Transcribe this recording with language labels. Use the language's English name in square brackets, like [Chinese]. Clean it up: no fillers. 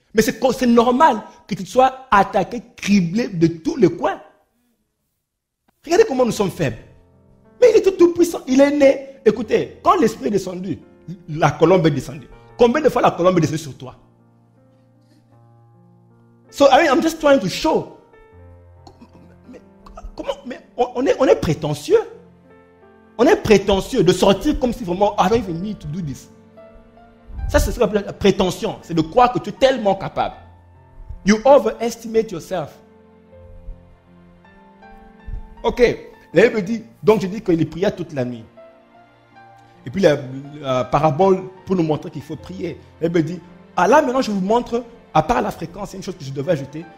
[French] Mais c'est normal que tu sois attaqué, criblé de tous les coins. Regardez comment nous sommes faibles. Mais il était tout puissant. Il est né. Écoutez, quand l'esprit est descendu, la colombe est descendue. Combien de fois la colombe est descendue sur toi? [English] So, I'm just trying to show. [French] Mais on est prétentieux. On est prétentieux de sortir comme si vraiment, [English] I don't even need to do this. [French] Ça, c'est ce qu'on appelle la prétention. C'est de croire que tu es tellement capable. [English] You overestimate yourself. Ok. [French] La Bible dit, donc je dis qu'il pria toute la nuit. Et puis la parabole pour nous montrer qu'il faut prier. La Bible dit, ah là maintenant je vous montre, à part la fréquence, c'est une chose que je devais ajouter.